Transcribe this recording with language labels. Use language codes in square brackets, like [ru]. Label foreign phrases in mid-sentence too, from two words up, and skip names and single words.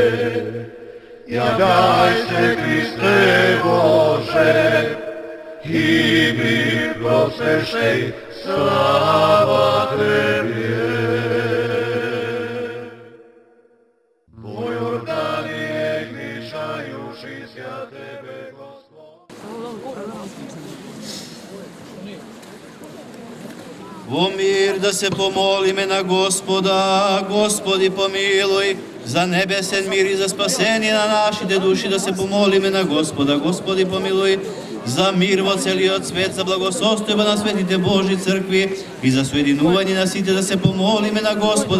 [cu] Јављај се, Кристе Боже, и ми просвешеј, слава Теби. По Јордание гмишајуши Тебе, Господи. [mk] Во мир да се помолиме на Господа. Господи помилуј. За небесен мир и за спасение на нашите души да се помолиме на Господа. Господи помилуј. За мир во целиот свет, за благосостојба на светите Божи цркви и за соединување на сите да се помолиме на Господа.